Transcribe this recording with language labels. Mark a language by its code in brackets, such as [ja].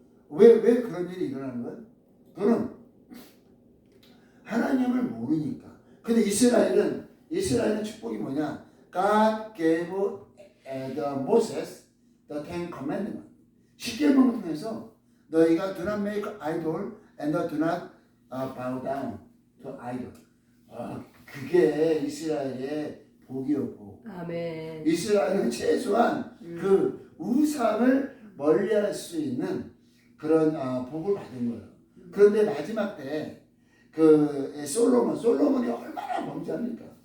[ko] 왜 그런 일이 일어나는 거예요? 그는 하나님을 모르니까. 근데 이스라엘은 축복이 뭐냐? [en] God gave the Moses the Ten Commandments. [ko] 십계명을 통해서 너희가 [en] do not make idol and do not bow down to idol. [ko] 그게 이스라엘의 복이었고. 아멘. 이스라엘은 최소한 그 우상을 멀리할 수 있는 그런 복을 받은 거예요. 그런데 마지막 때 그 솔로몬이 얼마나 범죄합니까?